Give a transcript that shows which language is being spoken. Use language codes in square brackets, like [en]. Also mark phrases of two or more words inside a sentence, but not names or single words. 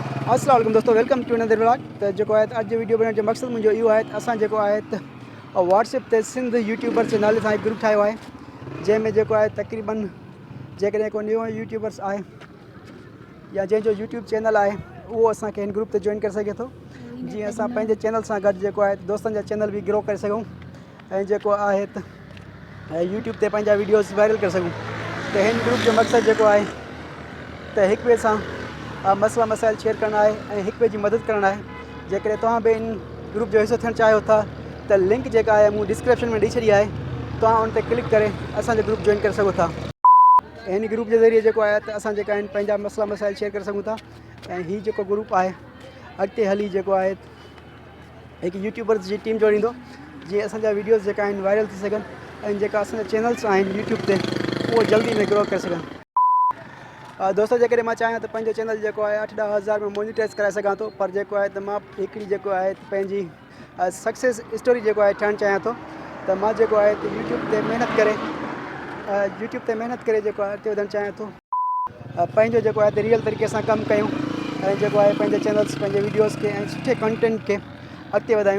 [ar] السلام علیکم [en] दोस्तों, welcome to another vlog. [sd] तो जो है अज वीडियो बनाने जो मकसद मुझे यो है असां जो है व्हाट्सएप ते सिंध यूट्यूबर जे नाले सां एक ग्रुप ठाहियो आहे, जंहिंमें जो है तकरीबन जेकॾहिं को [en] new YouTubers [sd] आहे या जंहिंजो यूट्यूब चैनल है वो असांखे हिन ग्रुप ते जॉइन कर सके तो, जी असां पंहिंजे चैनल सां गॾु जेको आहे दोस्तनि जा चैनल भी ग्रो करे सघूं ऐं जेको आहे यूट्यूब ते पंहिंजा वीडियोस वायरल कर सघूं। तो हिन ग्रुप जो मकसद जो है तो एक ॿिए सां मसला मसाइल शेयर [ur] کرنا ہے اور ایک ٻئي کی مدد کرنا ہے. [sd] जेकॾहिं तव्हां भी इन ग्रुप जो हिस्सो थियण चाहियो था तो लिंक जो है मूँ डिस्क्रिप्शन में दी छी है, तव्हां उन ते क्लिक करे असांजो ग्रुप जॉइन कर सको था। इन ग्रुप [ur] کے ذریعے [sd] जो है असां जेका आहिनि पंहिंजा मसला मसाइल शेयर कर सकूं था ऐं हीउ जेको ग्रुप है अॻिते हली जेको आहे हिकु यूट्यूबर्स की टीम जोड़ींदो, जीअं असांजा वीडियोस जेका आहिनि वायरल थी सघनि ऐं जेका असांजा चैनल्स आहिनि यूट्यूब ते वो जल्दी में ग्रो कर सघनि। दोस्तों जेकॾहिं मां चाहियां तो पंहिंजो चैनल जो है 8-10 हज़ार में मोनिटाइज कराए सघां थो, पर जेको आहे त मां हिकिड़ी जेको आहे पंहिंजी [en] success story [sd] जेको आहे ठाहिणु चाहियां थो। त मां जेको आहे यूट्यूब ते मेहनत करे जेको आहे अॻिते वधणु चाहियां थो, पंहिंजो जेको आहे रियल तरीक़े सां कमु कयूं ऐं जेको आहे पंहिंजे चैनल्स पंहिंजे वीडियोस के ऐं सुठे कंटेंट के अॻिते वधायूं।